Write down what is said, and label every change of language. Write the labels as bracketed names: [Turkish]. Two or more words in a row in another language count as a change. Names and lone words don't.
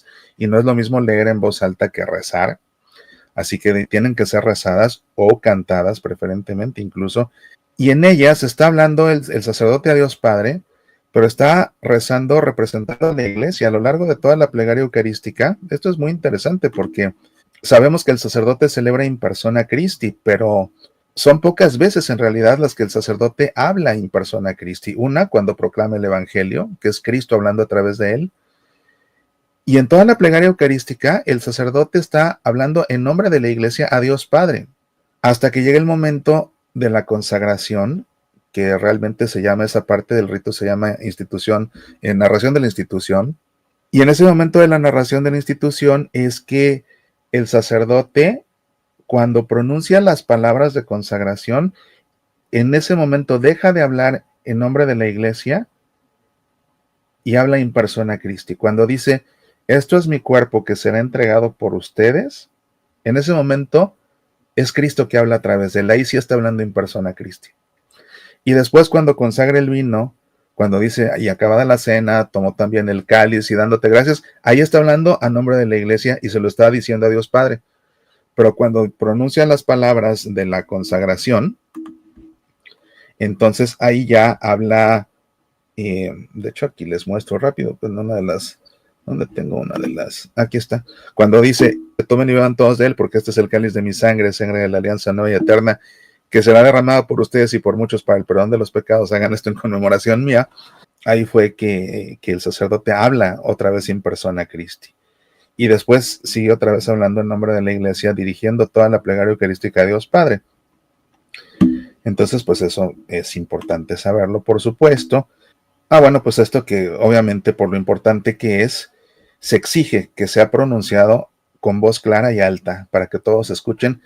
[Spanish] Y no es lo mismo leer en voz alta que rezar. Así que tienen que ser rezadas o cantadas, preferentemente incluso. Y en ellas está hablando el sacerdote a Dios Padre, pero está rezando, representando a la iglesia a lo largo de toda la plegaria eucarística. Esto es muy interesante porque sabemos que el sacerdote celebra [Latin] in persona Christi, [Spanish] pero son pocas veces en realidad las que el sacerdote habla [Latin] in persona Christi. [Spanish] Una, cuando proclama el Evangelio, que es Cristo hablando a través de él. Y en toda la plegaria eucarística, el sacerdote está hablando en nombre de la iglesia a Dios Padre, hasta que llegue el momento de la consagración, que realmente se llama, esa parte del rito se llama institución, narración de la institución. Y en ese momento de la narración de la institución es que el sacerdote, cuando pronuncia las palabras de consagración, en ese momento deja de hablar en nombre de la iglesia y habla [Latin] in persona Christi. [Spanish] Cuando dice, esto es mi cuerpo que será entregado por ustedes, en ese momento es Cristo que habla a través de él. Ahí sí está hablando [Latin] in persona Christi. [Spanish] Y después, cuando consagra el vino, cuando dice, y acabada la cena, tomó también el cáliz y dándote gracias, ahí está hablando a nombre de la iglesia y se lo está diciendo a Dios Padre. pero cuando pronuncian las palabras de la consagración, entonces ahí ya habla, de hecho aquí les muestro rápido, pues una de las, ¿dónde tengo una de las? Aquí está, cuando dice, tomen y beban todos de él, porque este es el cáliz de mi sangre, sangre de la alianza nueva y eterna, que será derramada por ustedes y por muchos para el perdón de los pecados, hagan esto en conmemoración mía. Ahí fue que el sacerdote habla otra vez [Latin] in persona Christi. [Spanish] Y después sigue otra vez hablando en nombre de la iglesia, dirigiendo toda la plegaria eucarística a Dios Padre. Entonces, pues eso es importante saberlo, por supuesto. Bueno, pues esto que obviamente por lo importante que es, se exige que sea pronunciado con voz clara y alta para que todos escuchen.